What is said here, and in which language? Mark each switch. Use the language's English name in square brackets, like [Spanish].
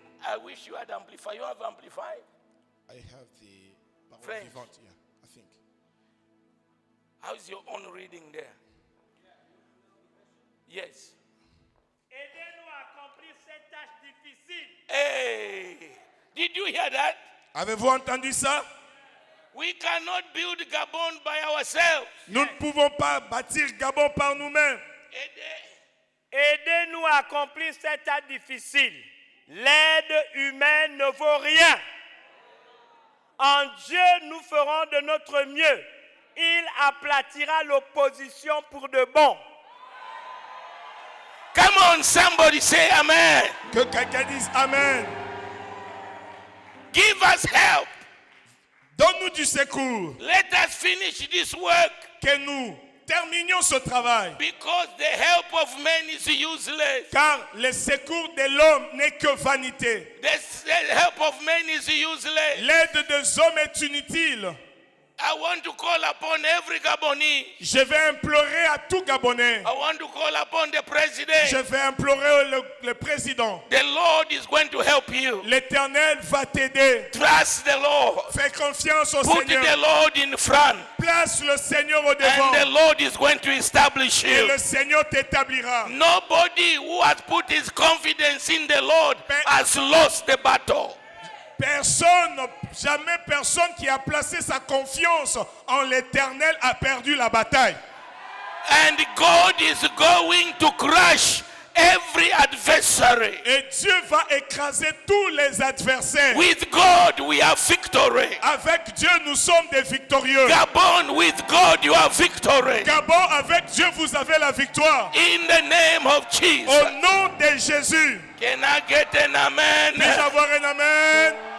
[English] I wish you had amplified. You have amplified? I have the parole French. vivante, yeah, I think. How's your own reading there? Yes. [French] Aidez-nous à accomplir cette tâche difficile. [English] Hey, did you hear that? [French] Avez-vous entendu ça? [English] We cannot build Gabon by ourselves. [French] Nous ne pouvons pas bâtir Gabon par nous-mêmes. Aidez-nous à accomplir cette tâche difficile. L'aide humaine ne vaut rien. En Dieu, nous ferons de notre mieux. Il aplatira l'opposition pour de bon. [English] Come on, somebody say amen. [French] Que quelqu'un dise Amen. [English] Give us help. [French] Donne-nous du secours. [English] Let us finish this work [French] Que nous terminions ce travail. [English] because the help of men is useless. [French] Car le secours de l'homme n'est que vanité. [English] The help of men is useless. [French] L'aide des hommes est inutile. [English] I want to call upon every Gabonese. [French] Je vais implorer à tout Gabonais. [English] I want to call upon the president. [French] Je vais implorer le président. [English] The Lord is going to help you. [French] L'Éternel va t'aider. [English] Trust the Lord. [French] Fais confiance au [English] Put the [French] Seigneur. [English] Lord in front. [French] Place le Seigneur au [English] And [French] devant. [English] the Lord is going to establish [French] Et [English] you. [French] le Seigneur t'établira. [English] Nobody who has put his confidence in the Lord has lost the battle. [French] Personne, jamais personne qui a placé sa confiance en l'Éternel a perdu la bataille. [English] And God is going to crush every adversary. [French] Et Dieu va écraser tous les adversaires. [English] With God we have victory. [French] Avec Dieu, nous sommes des victorieux. [English] Gabon, with God you have victory. [French] Gabon, avec Dieu, vous avez la victoire. [English] In the name of [French] Au [English] Jesus. [French] nom de Jésus. [English] Can I get an amen? [French] Puis-je avoir un amen?